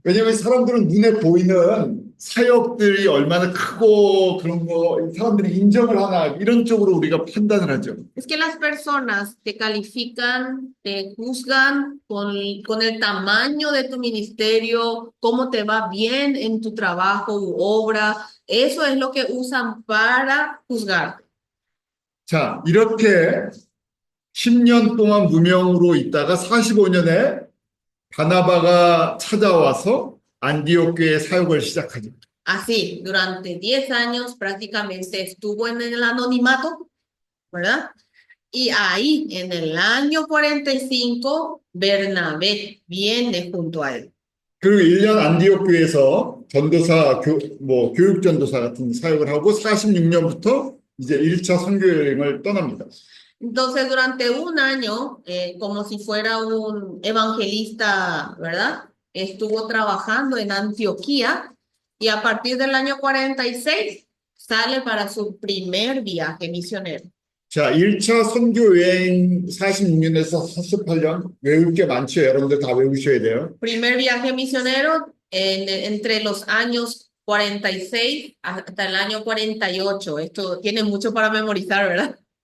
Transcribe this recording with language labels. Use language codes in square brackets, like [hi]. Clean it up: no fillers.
[ko] 왜냐면 사람들은 눈에 보이는 사역들이 얼마나 크고 그런 거 사람들이 인정을 하나 이런 쪽으로 우리가 판단을 하죠. [es] Es que las personas te califican, te juzgan con el tamaño de tu ministerio, cómo te va bien en tu trabajo u obra. Eso es lo que usan para juzgar. [ko] 자, 이렇게 10년 동안 무명으로 있다가 45년에 바나바가 찾아와서 안디옥 교회 사역을 시작하죠. [es] Así, durante 10 años prácticamente estuvo en el anonimato, ¿verdad? Y ahí, en el año 45, Bernabé viene junto a él. [ko] 그리고 1년 안디옥 교회에서 전도사, 교육 전도사 같은 사역을 하고 46년부터 이제 1차 선교 여행을 떠납니다. [es] Entonces, durante un año, como si fuera un evangelista, ¿verdad? Estuvo trabajando en Antioquía y a partir del año 46 sale para su primer viaje misionero. [ko] 자, 1차 선교 여행 46년에서 48년 외울 게 많죠. 여러분들 다 외우셔야 돼요. [es] Primer viaje misionero entre los años 46 hasta el año 48. Esto tiene mucho para memorizar, ¿verdad?